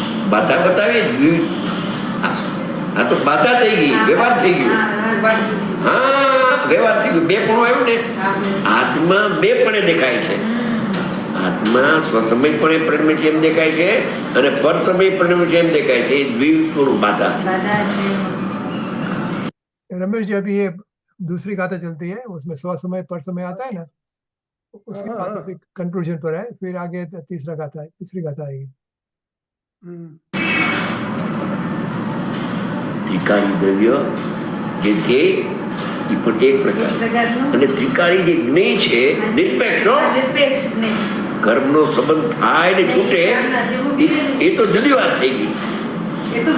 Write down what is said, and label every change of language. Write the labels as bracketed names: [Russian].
[Gujarati] બાધા બતાવી આ તો બાધા થઈ ગઈ, વ્યવહાર થઈ ગયો. હા, વ્યવહાર થઈ ગયો. બે પણ આવ્યું ને, આત્મા બે પણ દેખાય છે. આત્મા સ્વસમયપણે પરિણમે છે એમ દેખાય છે અને પરસમય પરિણમે છે એમ દેખાય છે. એ દ્વિસ્વરૂપ બાધા. [Hindi] रमेश जी, अभी ये दूसरी गाथा चलती है, उसमें स्व समय पर समय आता है ना, उसके हाँ बाद हाँ। अभी कंक्लूजन पर है, फिर आगे तीसरी गाथा आएगी। [Gujarati] ત્રિકાળી દ્રવ્ય જે ધ્યેય એ પણ એક પ્રકાર અને ત્રિકાળી જે જ્ઞેય છે નિરપેક્ષ કર્મનો સંબંધ થાય ને છૂટે એ તો જુદી વાત થઈ ગઈ.